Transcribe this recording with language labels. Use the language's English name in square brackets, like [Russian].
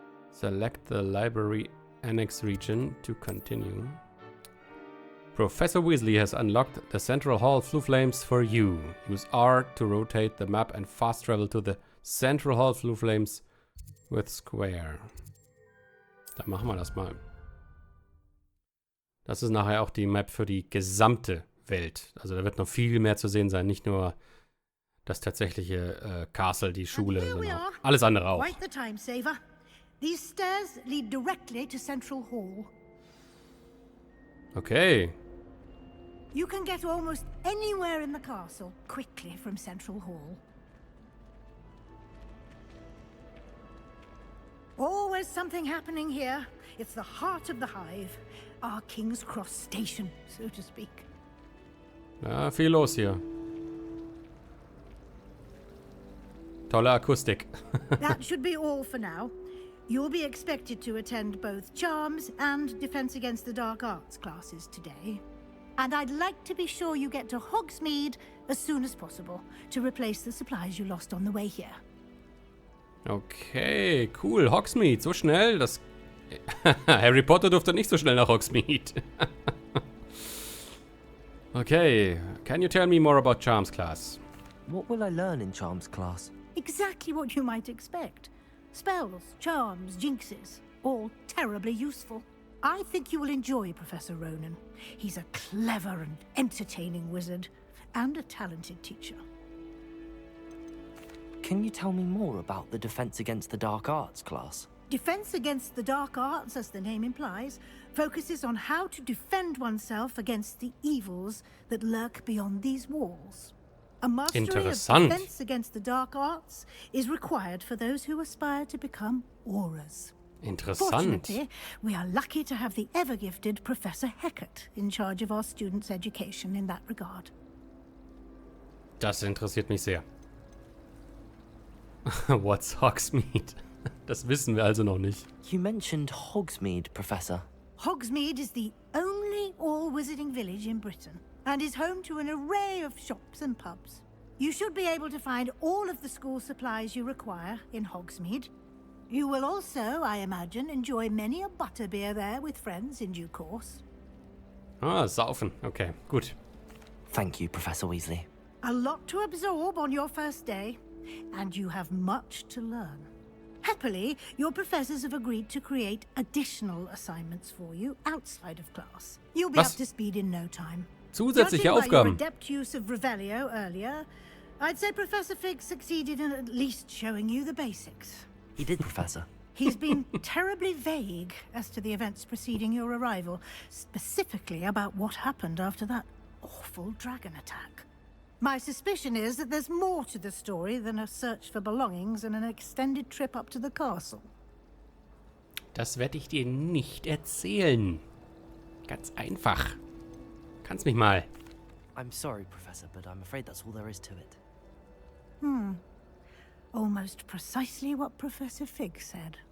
[English] Select the Library Annex region to continue. Professor Weasley has unlocked the Central Hall Flue Flames for you. Use R to rotate the map and fast travel to the Central Hall Flue Flames with Square. [German] Dann machen wir das mal. Das ist nachher auch die Map für die gesamte Welt. Also da wird noch viel mehr zu sehen sein. Nicht nur das tatsächliche Castle, die Schule, sondern alles andere auch. [English] Quite the time saver. These stairs lead directly to Central Hall. Okay. You can get almost anywhere in the castle quickly from Central Hall. Always something happening here. It's the heart of the hive. Our King's Cross station, so to speak. [German] Ja, viel los hier. Tolle Akustik. [English] That should be all for now. You'll be expected to attend both Charms and Defense Against the Dark Arts classes today. And I'd like to be sure you get to Hogsmeade as soon as possible to replace the supplies you lost on the way here. Okay, cool. [German] Hogsmeade, so schnell. Das Harry Potter durfte nicht so schnell nach Hogsmeade. [English] Okay, can you tell me more about Charms class? What will I learn in Charms class? Exactly what you might expect. Spells, charms, jinxes, all terribly useful. I think you will enjoy Professor Ronan. He's a clever and entertaining wizard, and a talented teacher. Can you tell me more about the Defense Against the Dark Arts class? Defense Against the Dark Arts, as the name implies, focuses on how to defend oneself against the evils that lurk beyond these walls. A mastery of [German] Interessant. [English] Defense Against the Dark Arts is required for those who aspire to become Aurors. [German] Interessant. [English] Fortunately, we are lucky to have the ever-gifted Professor Heckert in charge of our students' education in that regard. [German] Das interessiert mich sehr. [English] What's Hogsmeade? [German] Das wissen wir also noch nicht. [English] You mentioned Hogsmeade, Professor. Hogsmeade is the only all-wizarding village in Britain, and is home to an array of shops and pubs. You should be able to find all of the school supplies you require in Hogsmeade. You will also, I imagine, enjoy many a butterbeer there with friends in due course. [German] Ah, saufen. Okay, gut. [English] Thank you, Professor Weasley. A lot to absorb on your first day, and you have much to learn. Happily, your professors have agreed to create additional assignments for you outside of class. You'll be [German] Was? [English] up to speed in no time. [German] Zusätzliche [English] Judging by your [German] Aufgaben. [English] adept use of Revelio earlier, I'd say Professor Fig succeeded in at least showing you the basics. He did, Professor. He's been terribly vague as to the events preceding your arrival, specifically about what happened after that awful dragon attack. My suspicion is that there's more to the story than a search for belongings and an extended trip up to the castle. [German] Das werde ich dir nicht erzählen. Ganz einfach. Kannst mich mal. [English] I'm sorry, Professor, but I'm afraid that's all there is to it. Almost precisely what Professor Fig said.